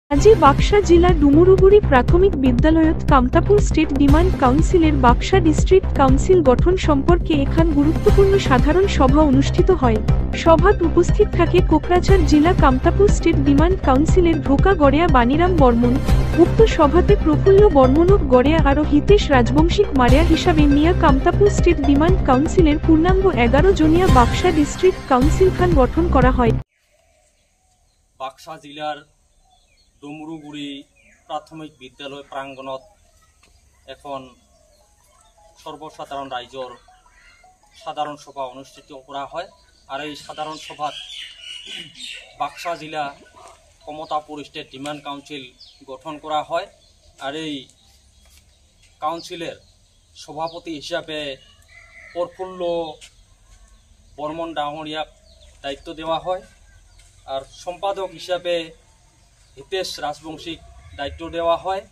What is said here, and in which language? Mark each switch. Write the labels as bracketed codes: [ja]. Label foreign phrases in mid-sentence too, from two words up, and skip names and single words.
[rkt] আজি বাক্সা জিলা ডুমুরুগুড়ি প্রাথমিক বিদ্যালয়ত কামতাপুর স্টেট ডিমান্ড কাউন্সিলের বাক্সা ডিস্ট্রিক্ট কাউন্সিল গঠন সম্পর্কে এখান গুরুত্বপূর্ণ সাধারণ সভা অনুষ্ঠিত হয়। সভাত উপস্থিত থাকে কোকরাঝাড় জেলা কামতাপুর স্টেট ডিমান্ড কাউন্সিলের ঢোকা গড়িয়া বানিরাম বর্মন। উক্ত সভাতে প্রফুল্ল বর্মনক গড়িয়া আরো হিতেশ রাজবংশিক মারিয়া হিসাবে নিয়া কামতাপুর স্টেট ডিমান্ড কাউন্সিলের পূর্ণাঙ্গ 11 জনিয়া বাক্সা ডিস্ট্রিক্ট কাউন্সিল খান গঠন করা হয়। বাক্সা জিলার ডুমুরুগুড়ি প্রাথমিক বিদ্যালয় প্রাঙ্গণত এখন সর্বসাধারণ রাইজর সাধারণ সভা অনুষ্ঠিত করা হয়। আর এই সাধারণ সভাত বাক্সা জিলা কমতাপুর স্টেট ডিমান্ড কাউন্সিল গঠন করা হয়। আর এই কাউন্সিলের সভাপতি হিসাবে প্রফুল্ল বর্মন ডাঙরিয়াক দায়িত্ব দেওয়া হয়। আর সম্পাদক হিসাবে হিতেশ রাজবংশীক দায়িত্ব দেওয়া হয়।